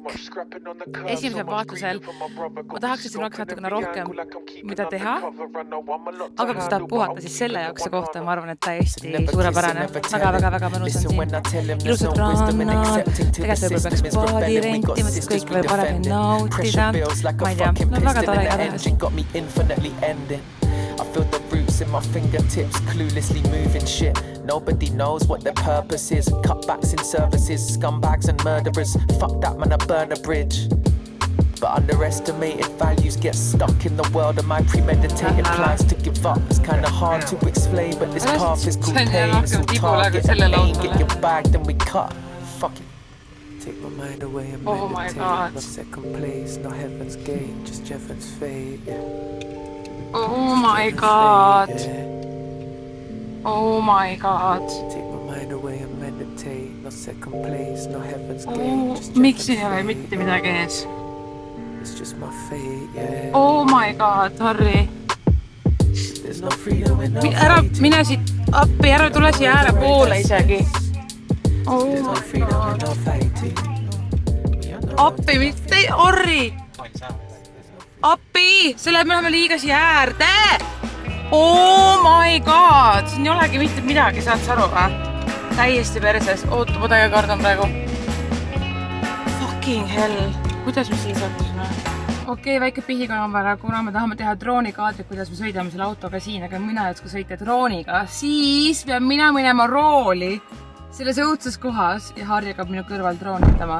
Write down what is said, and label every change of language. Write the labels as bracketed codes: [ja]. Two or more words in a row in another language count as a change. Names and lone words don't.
[et] Esimesel vaatlusel ma tahaks, et siin oleks natukene rohkem mida teha, aga kui sa tahad puhata, siis selle jaoks see koht on, ma arvan, et täiesti suurepärane. Väga mõnus on siin. Ilusad rannad, tegelikult peaks paadi rentima, siis kõik võib paremini nautida. Ma ei tea, no väga tore igatahes. [en] I feel the roots in my fingertips, cluelessly moving shit. Nobody knows what their purpose is. Cutbacks in services, scumbags and murderers. Fuck that man, I burn a bridge. But underestimated values get stuck in the world of my premeditated plans to give up. It's kinda hard to explain, but this path is called pain. It's all target and aim, get your bag, then we cut. Fuck it. Take my mind away and meditate. No second place, no heaven's gate, just Jeffen's fate, yeah. Oh my god. Oh my god. Take my mind away and meditate. No second place, no heaven's gate, just [et] Miks ei ole mitte midagi ees? [en] It's just my fate, yeah. Oh my god, Harri. There's no freedom in no [et] Ära mine siit appi, ära tule siia ääre poole isegi. [en] There's no freedom in no fighting. [et] Appi, mitte Harri. Appi, selle me oleme liiga siia äärde. [en] Oh my god, [et] siin ei olegi mitte midagi, saad sa aru või? Täiesti perses, ootu, ma täiega kardan praegu. [en] Fucking hell, [et] kuidas me siin sattusime? Okei, väike pihikaamera, kuna me tahame teha droonikaadrit, kuidas me sõidame selle autoga siin, aga mina ei oska sõita drooniga, siis pean mina minema rooli selles õudses kohas ja Harri hakkab minu kõrval droonitama.